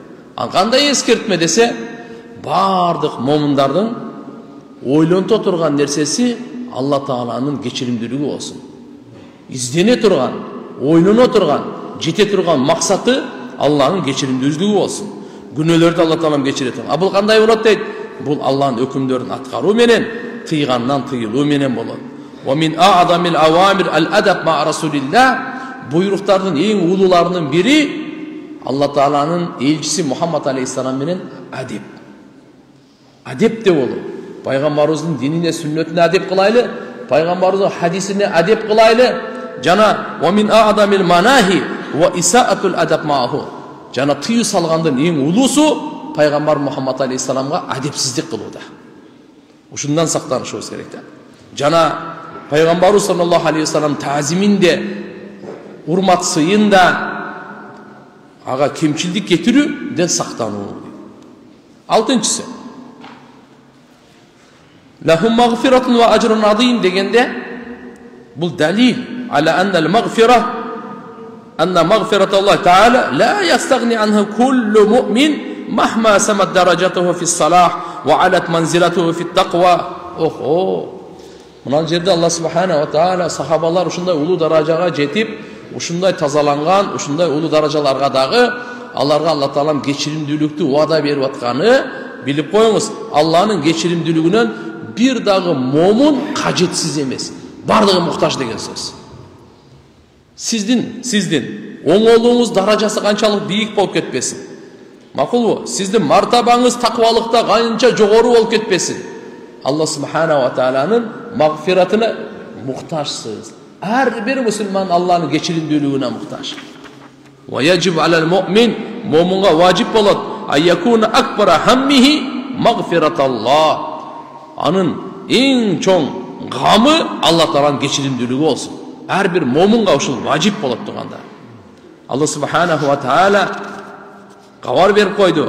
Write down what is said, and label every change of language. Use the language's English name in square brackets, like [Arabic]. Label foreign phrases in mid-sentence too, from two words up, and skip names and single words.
[Kyrgyz] Ал кандай эскертме десе, бардык момундардын ойлонто турган нерсеси Алла тааланын кечиримдүүлүгү болсун. Издене турган, ойлоно турган, жете турган максаты Алланын кечиримдүүлүгү болсун. Күнөөлөрдү Алла таалам кечире турган. Бул кандай болот дейт? Бул Алланын өкүмдөрүн аткаруу менен, тыйгандан тыйылуу менен болот. [Arabic] ومن أعظم الأوامر الأدب مع رسول الله. [Kyrgyz] Буйруктардын эң улууларынын бири Алла тааланын элчиси Мухаммад алейхиссалам менен адеп. Адеп деп болот. Пайгамбарыбыздын динине, сүннөтүнө адеп кылайлы, пайгамбарыбыздын хадисине адеп кылайлы. [Arabic] Жана ومن أعظم المناهي وإساءة الأدب معه. [Kyrgyz] Жана тыюу салгандын эң улуусу пайгамбар Мухаммад алейхиссаламга адепсиздик кылууда. Ушундан сактанышыбыз керек да. Жана пайгамбарыбыз [Arabic] صلى الله عليه وسلم [Kyrgyz] таазиминде, урмат сыйында ага кемчилдик кетирүүдөн сактануу. Алтынчысы, [Arabic] لهم مغفرة وأجر عظيم [Kyrgyz] дегенде, бул [Arabic] دليل على أن المغفرة، أن مغفرة الله تعالى لا يستغني عنها كل مؤمن مهما سمت درجته في الصلاح وعلت منزلته في التقوى. [Kyrgyz] Охо. Мына жерде Алла [Arabic] سبحانه وتعالى [Kyrgyz] сахабалар ушундай улуу даражага жетип, ушундай тазаланган, ушундай улуу даражаларга дагы аларга Алла таалам кечиримдүүлүктү убада берип атканы билип коюңуз. Алланын кечиримдүүлүгүнөн бир дагы момун кажетсиз эмес. Бардыгы муктаж деген сөз. Сиздин оңолуңуз даражасы канчалык бийик болуп кетпесин. Макулбу? Сиздин мартабаңыз таквалыкта канча жогору болуп кетпесин. Алла [Arabic] سبحانه و [Kyrgyz] тааланын магфиратына муктажсыз. Ар бир мусулман Алланын кечиримдүүлүгүнө муктаж. [Arabic] ويجب على المؤمن, [Kyrgyz] момунга важип болот, [Arabic] أن يكون أكبر همه مغفرة الله. [Kyrgyz] Анын эң чоң гамы Алла тааланын кечиримдүүлүгү болсун. Ар бир момунга ушул важип болот турганда. Алла [Arabic] سبحانه وتعالى [Kyrgyz] кабар берип койду.